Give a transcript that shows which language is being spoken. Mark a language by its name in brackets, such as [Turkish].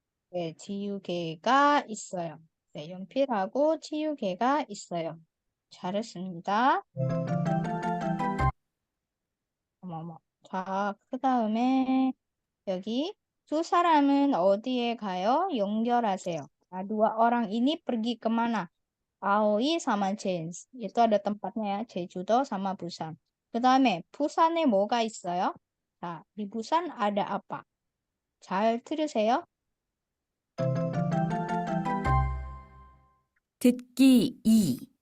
[Korean] 네, 지우개가 있어요. 네, 연필하고 지우개가 있어요. 잘했습니다. 어머머. 자, 그 다음에 여기 두 사람은 어디에 가요? 연결하세요. [Indonesian] Nah, dua orang ini pergi kemana? Aoi sama James. Itu ada tempatnya ya. 제주도 sama 부산. [Korean] 그 다음에 부산에 뭐가 있어요? 자, 이 부산 [Indonesian] ada apa? [Korean] 잘 들으세요. 듣기 2.